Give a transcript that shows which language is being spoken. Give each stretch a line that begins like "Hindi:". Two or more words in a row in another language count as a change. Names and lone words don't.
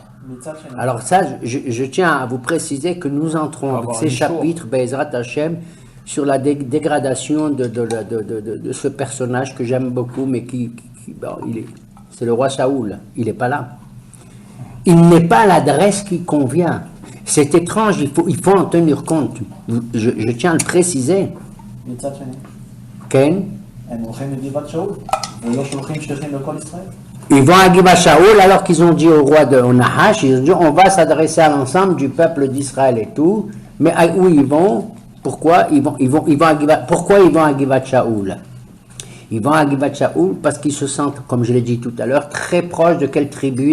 French: Alors ça, je tiens à vous préciser que nous entrons avec ces chapitres,
Hebrew: בעזרת השם,
French: sur la dégradation de ce personnage que j'aime beaucoup, mais c'est le roi Saoul. Il n'est pas là. Il n'est pas à l'adresse qui convient. C'est étrange, il faut en tenir compte. Je tiens à le préciser.
Hebrew: מצד שני, Ken? הם הולכים לגבעת שאול, ולא שולחים שליחים לכל ישראל.
French: Ils vont à Givat Shaoul alors qu'ils ont dit au roi de Nahash, ils ont dit on va s'adresser à l'ensemble du peuple d'Israël et tout, mais où ils vont? Pourquoi ils vont à Givat Shaoul? Ils vont à Givat Shaoul parce qu'ils se sentent, comme je l'ai dit tout à l'heure, très proches de quelle tribu?